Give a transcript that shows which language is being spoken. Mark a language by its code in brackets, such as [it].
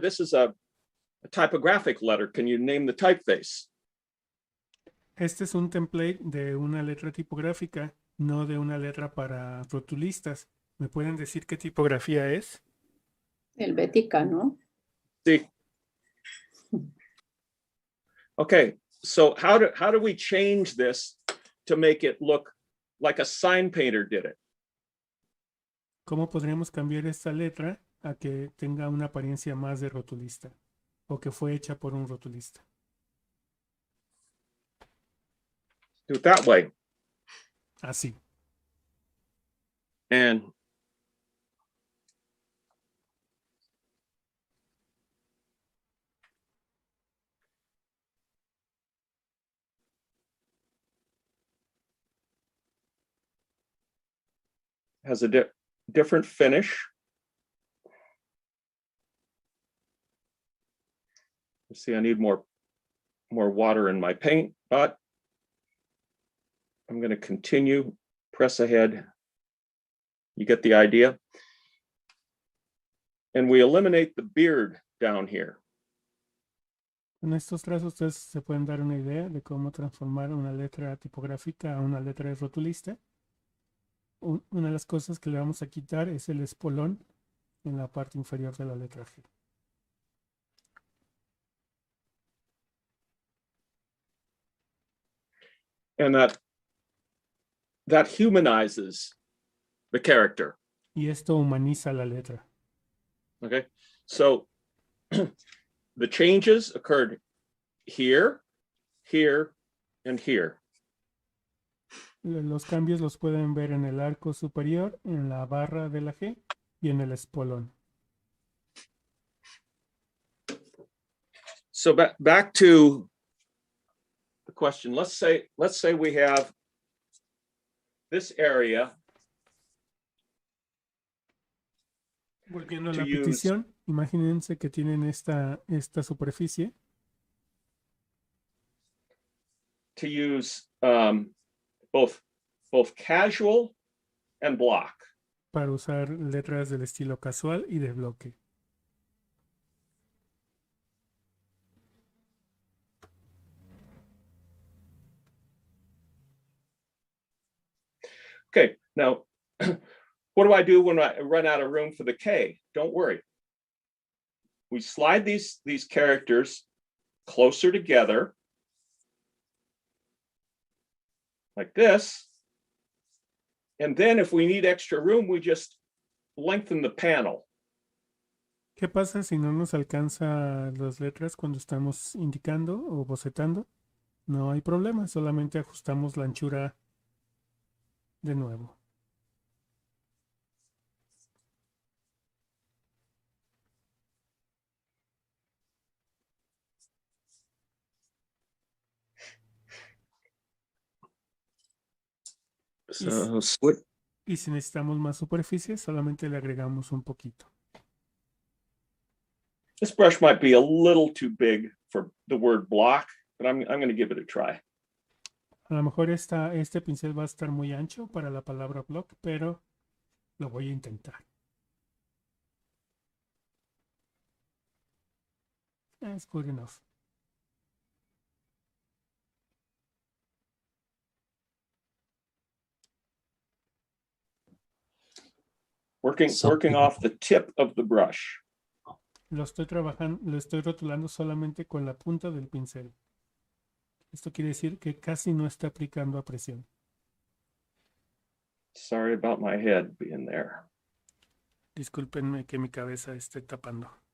[en] This is a typographic letter. Can you name the typeface? [es] Este es un template de una letra tipográfica, no de una letra para rotulistas. ¿Me pueden decir qué tipografía es? Helvética, ¿no? Sí. [en] Okay, so how do we change this to make it look like a sign painter did it? [es] ¿Cómo podríamos cambiar esta letra a que tenga una apariencia más de rotulista o que fue hecha por un rotulista? [en] Do it that way. [es] Así. [en] And has a different finish. Let's see, I need more water in my paint, but I'm going to continue, press ahead. You get the idea. And we eliminate the beard down here. [es] Con estos trazos ustedes se pueden dar una idea de cómo transformar una letra tipográfica a una letra de rotulista. Una de las cosas que le vamos a quitar es el espolón en la parte inferior de la letra G. [en] And that humanizes the character. [es] Y esto humaniza la letra. [en] Okay, so the changes occurred here, here, and here. [es] Los cambios los pueden ver en el arco superior, en la barra de la G y en el espolón. [en] So back to the question. Let's say we have this area. [es] Volviendo a la petición, imagínense que tienen esta superficie. [en] To use both casual and block. [es] Para usar letras del estilo casual y de bloque. [en] Okay, now what do I do when I run out of room for the K? Don't worry. We slide these characters closer together like this. And then if we need extra room, we just lengthen the panel. [es] ¿Qué pasa si no nos alcanza las letras cuando estamos indicando o bocetando? No hay problema, solamente ajustamos la anchura de nuevo. Y si necesitamos más superficie, solamente le agregamos un poquito. [en] This brush might be a little too big for the word block, but I'm going to give it a try. [es] A lo mejor este pincel va a estar muy ancho para la palabra block, pero Lo voy a intentar. [en] That's good enough. Working off the tip of the brush. [es] Lo estoy rotulando solamente con la punta del pincel. Esto quiere decir que casi no está aplicando a presión. [en] Sorry about my head being there. [es] Discúlpenme que mi cabeza esté tapando.